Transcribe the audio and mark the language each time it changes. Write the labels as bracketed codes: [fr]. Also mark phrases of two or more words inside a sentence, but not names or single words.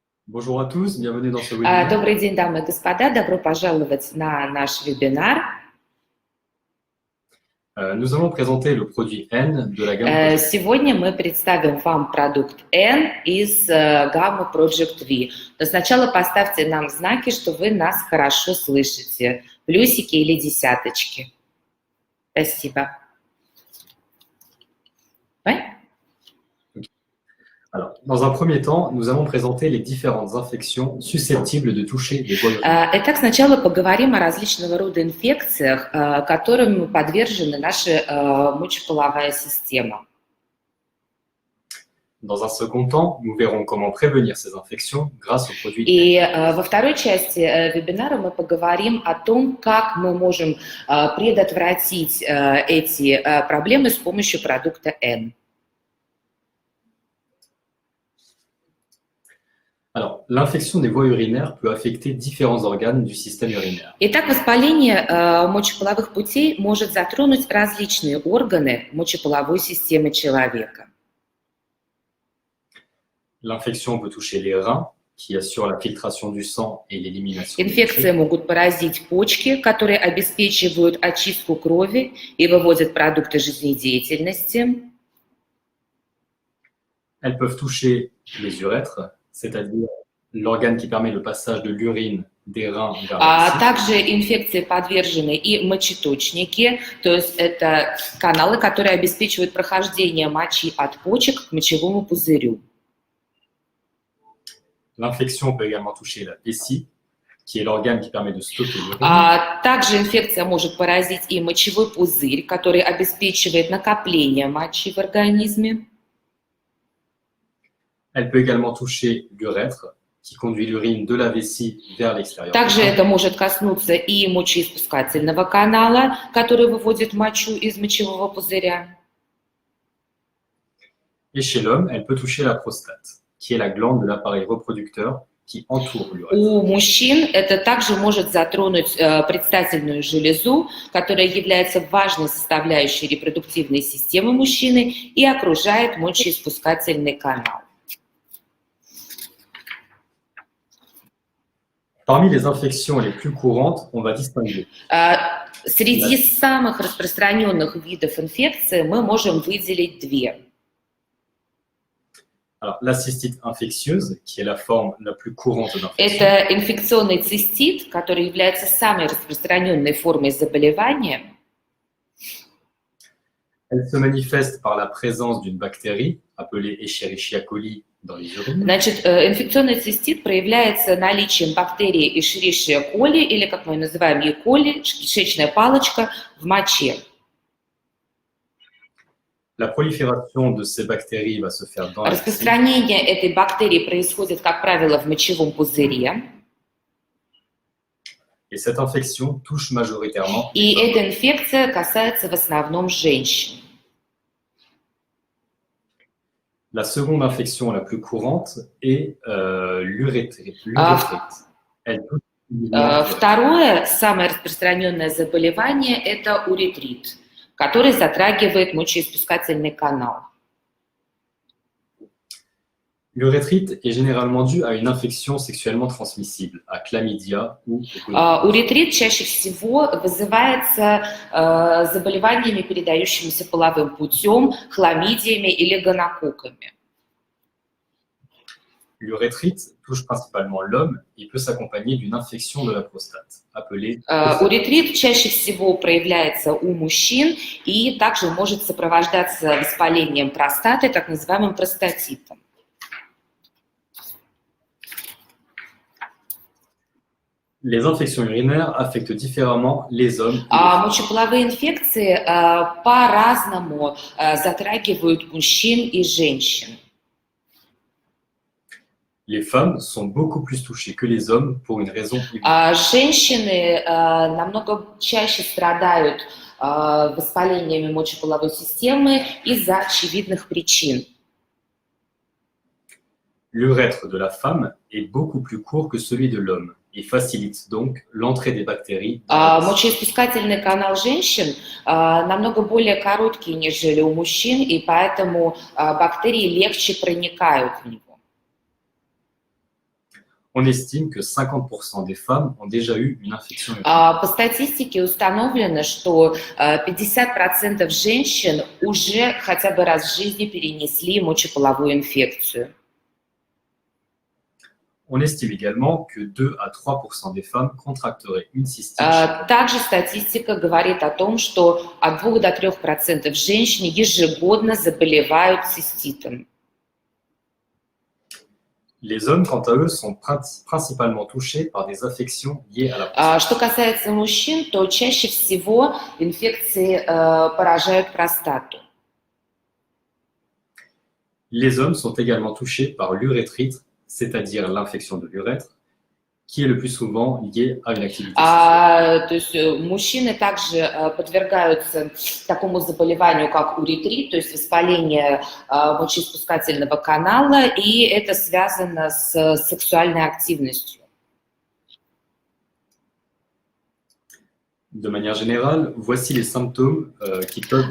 [fr] Bonjour à tous, bienvenue dans ce webinaire. [ru] Добрый день, дамы и господа, добро пожаловать на наш вебинар. [fr] Nous allons présenter le produit N de la gamme Project. [ru] Сегодня мы представим вам продукт N из гаммы Project V. Но сначала поставьте нам знаки, что вы нас хорошо слышите. Плюсики или десяточки. Спасибо. [fr] Ouais? Alors, dans un premier temps, nous allons présenter les différentes infections susceptibles de toucher les voies urinaires. [ru] Итак, сначала поговорим о различного рода инфекциях, которым подвержена наша мочеполовая система. [fr] Dans un second temps, nous verrons comment prévenir ces infections grâce aux produits [ru] И N. во второй части вебинара мы поговорим о том, как мы можем предотвратить эти проблемы с помощью продукта N. [fr] Alors, l'infection des voies urinaires peut affecter différents organes du système urinaire. [ru] Итак, воспаление мочеполовых путей может затронуть различные органы мочеполовой системы человека. [fr] L'infection peut toucher les reins, qui assurent la filtration du sang et l'élimination des [ru] Инфекции [fr] déchets. [ru] могут поразить почки, которые обеспечивают очистку крови и выводят продукты жизнедеятельности. [fr] Elles peuvent toucher les urètres, c'est-à-dire l'organe qui permet le passage de l'urine des reins vers la vessie. [ru] Также инфекции подвержены и мочеточники, то есть это каналы, которые обеспечивают прохождение мочи от почек к мочевому пузырю. [fr] L'infection peut également toucher la vessie, qui est l'organe qui permet de stocker l'urine. [ru] Также инфекция может поразить и мочевой пузырь, который обеспечивает накопление мочи в организме. [fr] Elle peut également toucher l'urètre, qui conduit l'urine de la vessie vers l'extérieur. [ru] Также это может коснуться и мочеиспускательного канала, который выводит мочу из мочевого пузыря. [fr] Et chez l'homme, elle peut toucher la prostate, qui est la glande de l'appareil reproducteur qui entoure l'urètre. [ru] У мужчин это также может затронуть предстательную железу, которая является важной составляющей репродуктивной системы мужчины и окружает мочеиспускательный канал. [fr] Parmi les infections les plus courantes, on va distinguer [ru] Среди самых распространенных видов инфекции мы можем выделить две. [fr] alors, la cystite infectieuse, qui est la forme la plus courante d'infection. [ru] Это инфекционный цистит, который является самой распространенной формой заболевания. [fr] Elle se manifeste par la présence d'une bactérie, appelée Escherichia coli, dans les urines. [ru] Значит, инфекционный цистит проявляется наличием бактерии Escherichia coli, или, как мы ее называем, E. coli, кишечная палочка, в моче. [fr] La prolifération de ces bactéries va se faire dans la vessie. [ru] Распространение этой бактерии происходит, как правило, в мочевом пузыре. [fr] Et cette infection touche majoritairement [ru] И [fr] les hommes. [ru] эта инфекция касается в основном женщин. [fr] La seconde infection la plus courante est l'urétrite. Elle touche [ru] Второе, самое распространенное заболевание, это уретрит, который затрагивает мочеиспускательный канал. [fr] L'urétrite est généralement due à une infection sexuellement transmissible, à chlamydia ou au gonorrhée. [ru] Уретрит чаще всего вызывается заболеваниями, передающимися половым путем, хламидиями или гонококками. [fr] L'urétrite touche principalement l'homme et peut s'accompagner d'une infection de la prostate, appelée [ru] Уретрит чаще всего проявляется у мужчин и также может сопровождаться воспалением простаты, так называемым простатитом. [fr] Les infections urinaires affectent différemment les hommes et les femmes. [ru] Мочеполовые инфекции по-разному затрагивают мужчин и женщин. [fr] Les femmes sont beaucoup plus touchées que les hommes pour une raison évidente. [ru] Женщины намного чаще страдают воспалениями мочеполовой системы из-за очевидных причин. [fr] L'urètre de la femme est beaucoup plus court que celui de l'homme et facilite donc l'entrée des bactéries dans la vessie. [ru] Мочеиспускательный канал женщин намного более короткий, нежели у мужчин, и поэтому бактерии легче проникают в него. [fr] On estime que 50% des femmes ont déjà eu une infection urinaire. [ru] По статистике установлено, что 50% женщин уже хотя бы раз в жизни перенесли мочеполовую инфекцию. [fr] On estime également que 2 à 3% des femmes contracteraient une cystite. [ru] Также статистика говорит о том, что от 2 до 3% женщин ежегодно заболевают циститом. [fr] Les hommes, quant à eux, sont principalement touchés par des affections liées à la prostate. [ru] Что касается мужчин, то чаще всего инфекции поражают простату. [fr] Les hommes sont également touchés par l'urétrite, c'est-à-dire l'infection de l'urètre, qui est le plus souvent liée à une activité sexuelle. [ru] То есть мужчины также подвергаются такому заболеванию, как уретрит, то есть воспаление мочеиспускательного канала, и это связано с сексуальной активностью. [fr] De manière générale, voici les symptômes qui peuvent...